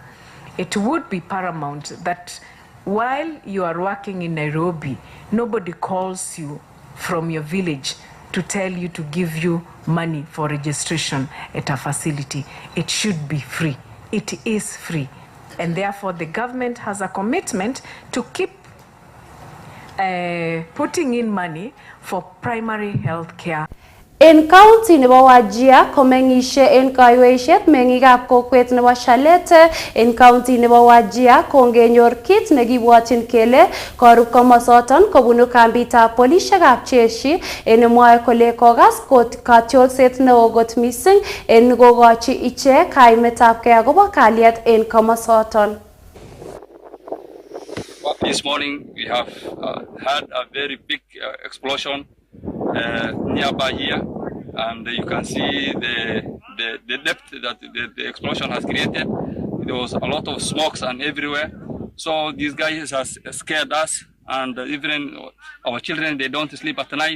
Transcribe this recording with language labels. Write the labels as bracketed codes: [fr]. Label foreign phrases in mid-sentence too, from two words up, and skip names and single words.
[en] It would be paramount that while you are working in Nairobi, nobody calls you from your village to tell you to give you money for registration at a facility. It should be free. It is free. And therefore the government has a commitment to keep putting in money for primary health care. [kln] En county nebo Wajir komeng'ishe en kaiweishet meng'ikab kokwet nebo Shalete en county nebo Wajir kongenyor kit nekibwotyin kele korub komosoton kobunu kambitab polishekab jeshi en mwoe kole kokas katyolset neo kot missing en kokochi ichek kaimetabgei akobo kalyet en komosoton. [en] This morning we have had a very big explosion nearby here, and you can see the depth that the explosion has created. There was a lot of smokes and everywhere. So these guys has scared us, and even our children, they don't sleep at night.